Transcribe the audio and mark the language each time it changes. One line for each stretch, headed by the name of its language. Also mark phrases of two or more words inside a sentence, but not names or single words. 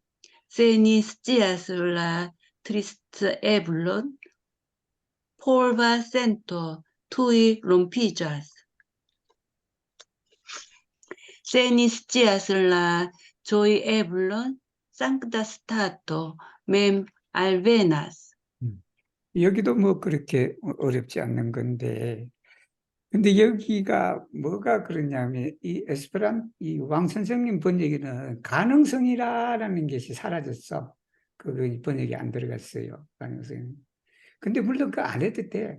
Esperanto: Se ni scias la triste eblon, polva sento tui rompiĝas. Se ni scias la ĝojeblon, sankta stato mem alvenas.
Korean: 여기도 뭐 그렇게 어렵지 않는 건데, 근데 여기가 뭐가 그러냐면 이 왕 선생님 번역에는 가능성이라는 것이 사라졌어. 그 번역이 안 들어갔어요. 가능성. 근데 물론 그 안 해도 돼.